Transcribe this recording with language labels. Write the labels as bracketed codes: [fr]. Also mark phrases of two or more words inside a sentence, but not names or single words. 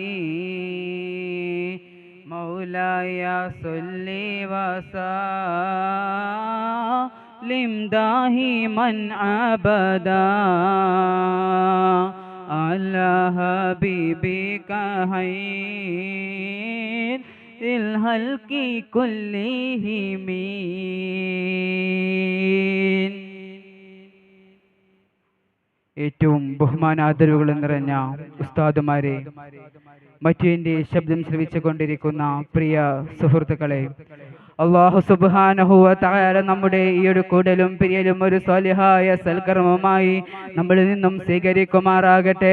[ar] مولاي صل وسلم دائما أبدا على حبيبك خير الخلق كلهم. [ml] ഏറ്റവും ബഹുമാനാദരവുകൾ നിറഞ്ഞ ഉസ്താദുമാരെ, മറ്റു എൻ്റെ ശബ്ദം ശ്രവിച്ചുകൊണ്ടിരിക്കുന്ന പ്രിയ സുഹൃത്തുക്കളെ, അല്ലാഹു [ar] سبحانه وتعالى [ml] നമ്മുടെ ഈ ഒരു കൂടലും പിരിയലും ഒരു സ്വാലിഹായ സൽക്കർമ്മമായി നമ്മളിൽ നിന്നും സ്വീകരിക്കുമാറാകട്ടെ.